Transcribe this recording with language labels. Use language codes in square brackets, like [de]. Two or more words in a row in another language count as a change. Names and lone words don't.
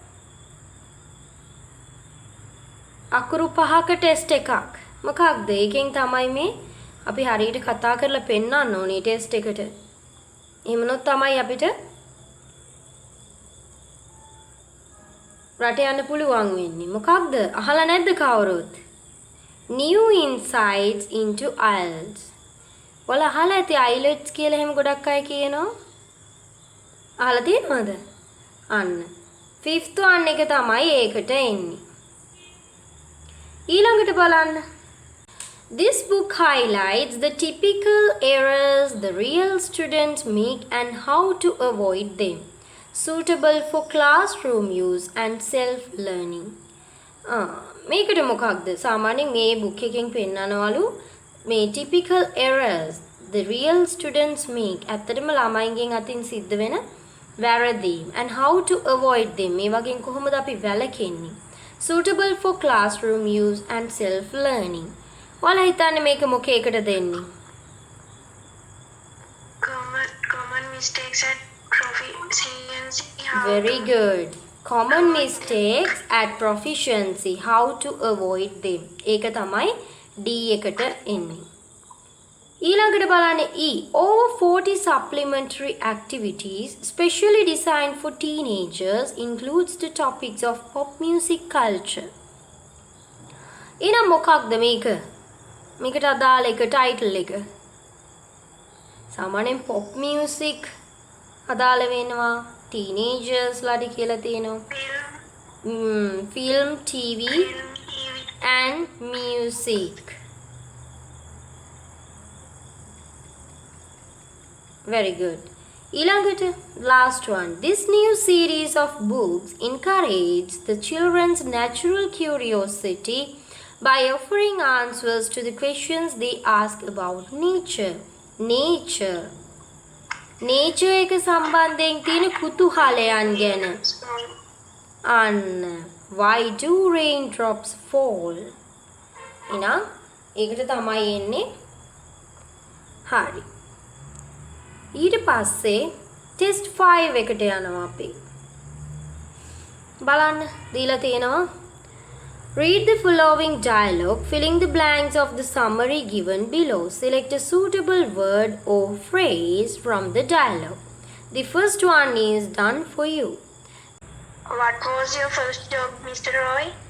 [si] අකුරු 5ක ටෙස්ට් එකක්. මොකක්ද? ඒකෙන් තමයි මේ අපි හරියට කතා කරලා පෙන්නන්න ඕනේ ටෙස්ට් එකට. එහෙමනොත් තමයි අපිට රට යන්න පුළුවන් වෙන්නේ. මොකක්ද? අහලා නැද්ද කවුරුත්? [en] New insights into IELTS. [si] ඔයාලා අහලා ඇති IELTS කියලා එහෙම ගොඩක් අය කියනවා. අහලා තියෙනවද? අන්න. 5th one එක තමයි ඒකට එන්නේ. ඊළඟට බලන්න. [en] This book highlights the typical errors the real students make and how to avoid them. Suitable for classroom use and self-learning. [si] මේකට මොකක්ද? සාමාන්‍යයෙන් මේ book එකෙන් පෙන්නනවලු මේ [en] typical errors the real students make. [si] ඇත්තටම ළමයින්ගෙන් අතින් සිද්ධ වෙන වැරදි [en] and how to avoid them. [si] මේ වගේ කොහොමද අපි වැළකෙන්නේ? [en] Suitable for classroom use and self-learning. [si] ඔයාලා හිතන්නේ මේක මොකේකට දෙන්නේ? [en] Common mistakes and proficiency. Very good. common mistakes at proficiency, how to avoid them. [si] ඒක තමයි D එකට එන්නේ. ඊළඟට බලන්න E. [en] Over 40 supplementary activities specially designed for teenagers includes the topics of pop music culture. [si] එහෙනම් මොකක්ද මේක? මේකට අදාළ එක ටයිටල් එක. සාමාන්‍යයෙන් [en] pop music [si] අදාළ වෙනවා. teenagers ලාට කියලා තියෙනවා. [en] film, TV and music. Very good. [si] ඊළඟට [en] last one. This new series of books encourages the children's natural curiosity by offering answers to the questions they ask about nature. [si] nature එක සම්බන්ධයෙන් තියෙන කුතුහලයන් ගැන. [en] අන්න why do raindrops fall? [si] එහෙනම් ඒකට තමයි එන්නේ. හරි. ඊට පස්සේ test 5 එකට යනවා අපි. බලන්න දීලා තියෙනවා. [en] Read the following dialogue, filling the blanks of the summary given below. Select a suitable word or phrase from the dialogue. The first one is done for you. What was your first job, Mr. Roy?